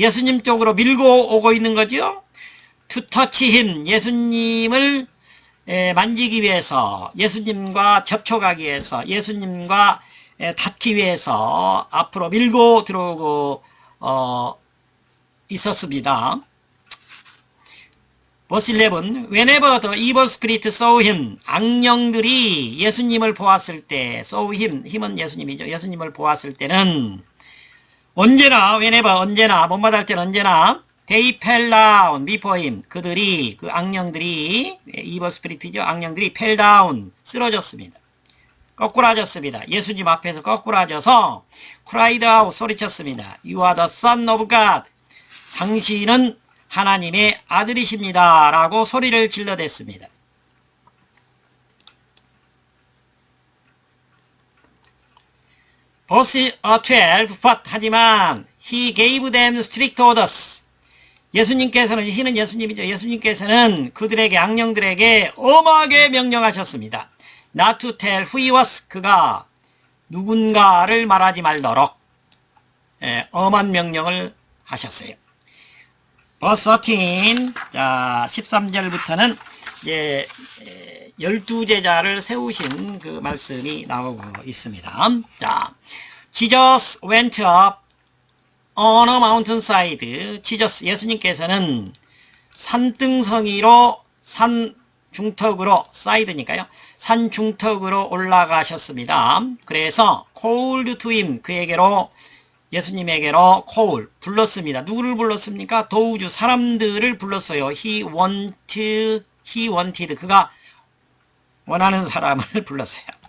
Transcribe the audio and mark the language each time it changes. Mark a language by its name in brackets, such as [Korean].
[Korean] 예수님 쪽으로 밀고 오고 있는 거죠. [English] To touch him. [Korean] 예수님을 만지기 위해서, 예수님과 접촉하기 위해서, 예수님과 닿기 위해서 앞으로 밀고 들어오고 있었습니다. [English] Verse 11, whenever the evil spirit saw him, [Korean] 악령들이 예수님을 보았을 때, [English] saw him, 힘은 예수님이죠. [Korean] 예수님을 보았을 때는 언제나, whenever, 언제나, 못마다할 때는 언제나 [English] they fell down before him. [Korean] 그들이, 그 악령들이, evil spirit이죠. 악령들이 fell down, 쓰러졌습니다. 거꾸라졌습니다. 예수님 앞에서 거꾸라져서 [English] cried out, [Korean] 소리쳤습니다. [English] You are the son of God. [Korean] 당신은 하나님의 아들이십니다. 라고 소리를 질러댔습니다. [English] Verse 12, but, 하지만 he gave them strict orders. [Korean] 예수님께서는, he는 예수님이죠. 예수님께서는 그들에게, 악령들에게 엄하게 명령하셨습니다. [English] Not to tell who he was. [Korean] 그가 누군가를 말하지 말도록 엄한 명령을 하셨어요. Verse 13, 자, 13절부터는 이제 12제자를 세우신 그 말씀이 나오고 있습니다. [English] 자, Jesus went up on a mountainside. [Korean] Jesus, 예수님께서는 산등성이로, 산 중턱으로, 사이드니까요. 산 중턱으로 올라가셨습니다. 그래서 [English] called to him, [Korean] 그에게로, 예수님에게로 call, 불렀습니다. 누구를 불렀습니까? 도우주, 사람들을 불렀어요. [English] He wanted, [Korean] 그가 원하는 사람을 불렀어요.